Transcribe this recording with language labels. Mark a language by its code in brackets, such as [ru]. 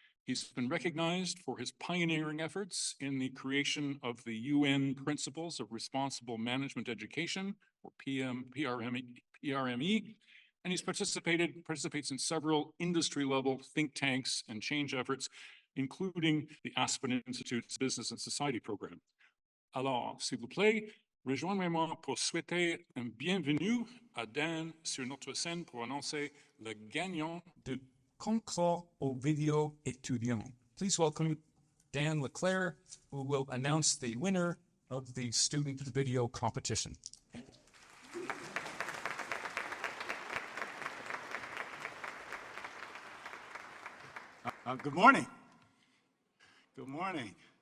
[en] He's been recognized for his pioneering efforts in the creation of the UN Principles of Responsible Management Education, or PRME, and he's participates in several industry-level think tanks and change efforts, including the Aspen Institute's Business and Society program. [fr] Alors, s'il vous plaît, rejoignez-moi pour souhaiter un bienvenue à Dan sur notre scène pour annoncer le gagnant de concours aux vidéos étudiants. [en] Please welcome Dan Leclerc, who will announce the winner of the student video competition. Good morning. Good morning.